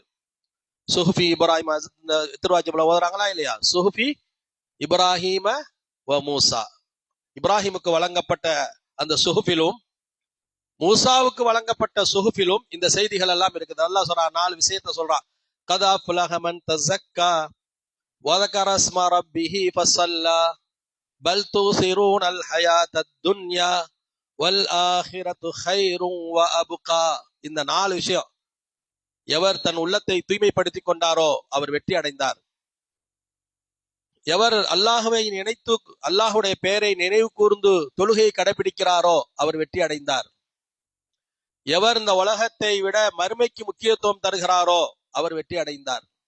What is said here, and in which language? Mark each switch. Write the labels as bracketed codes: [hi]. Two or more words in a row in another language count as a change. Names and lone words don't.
[ta] சுஹுஃபி இப்ராஹிம் திருவாஜிபுல ஓதுறாங்களா இல்லையா, சுஹுஃபி இப்ராஹிம வ மூசா. இப்ராஹிமுக்கு வழங்கப்பட்ட அந்த சுஹுஃபிலும் மூசாவுக்கு வழங்கப்பட்ட சுஹுஃபிலும் இந்த செய்திகள் எல்லாம் இருக்குது. அல்லாஹ் சொல்றான், 4 விஷயத்தை சொல்றான். [ar] قد أفلح من تزكى و ذكر اسم ربه فصلى بل تؤثرون الحياة الدنيا والآخرة خير وأبقى. [ta] இந்த 4 விஷயம் எவர் தன் உள்ளத்தை தூய்மைப்படுத்திக் கொண்டாரோ அவர் வெற்றி அடைந்தார். எவர் அல்லாஹுவை நினைத்து அல்லாஹுடைய பெயரை நினைவு கூர்ந்து தொழுகையை கடைபிடிக்கிறாரோ அவர் வெற்றி அடைந்தார். எவர் இந்த உலகத்தை விட மறுமைக்கு முக்கியத்துவம் தருகிறாரோ அவர் வெற்றி அடைந்தார்.